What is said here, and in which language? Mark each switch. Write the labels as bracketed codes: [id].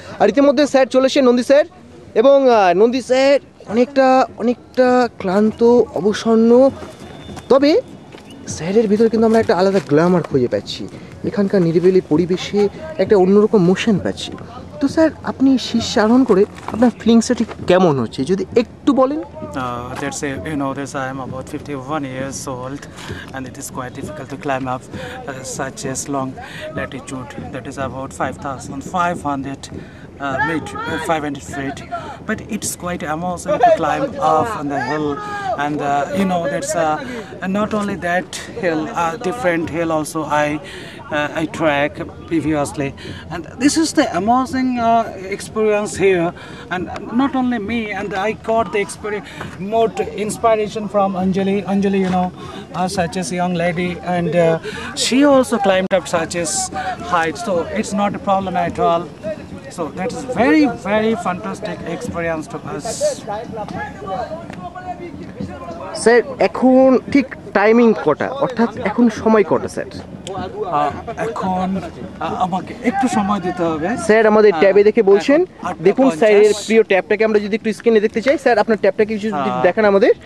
[bn] আর ইতিমধ্যে স্যার চলে এসে নন্দী স্যার, এবং নন্দী স্যার অনেকটা ক্লান্ত, অবসন্ন, তবে স্যারের ভিতরে কিন্তু আমরা একটা আলাদা গ্ল্যামার খুঁজে পাচ্ছি, এখানকার নিরিবিলি পরিবেশে একটা অন্যরকম মোশন পাচ্ছি। তো স্যার আপনি শীর্ষে আরোহণ করে আপনার ফিলিংসটা ঠিক কেমন হচ্ছে যদি একটু বলেন? [en] Let's say, I am about 51 years old, and it is quite difficult to climb up such a long latitude. That is about 5,500 made 500 feet, but it's quite amusing to climb up on the hill, and you know that's not only that hill, different hill also I track previously, and this is the amazing experience here, and not only me, and I got the experience more inspiration from Anjali, you know, such as young lady, and she also climbed up such as height, so it's not a problem at all. So that is very, very fantastic experience to us. [bn] Sir এখন ঠিক timing কটা, অর্থাৎ এখন সময় কটা sir? এখন আমাকে একটু সময় দিতে হবে স্যার আমাদের ট্যাবে দেখে বলছেন, 8:50 দেখুন স্যারের প্রিয় ট্যাবটাকে আমরা যদি একটু স্ক্রিনে দেখতে চাই, স্যার আপনার ট্যাবটাকে কিছু যদি দেখান আমাদের।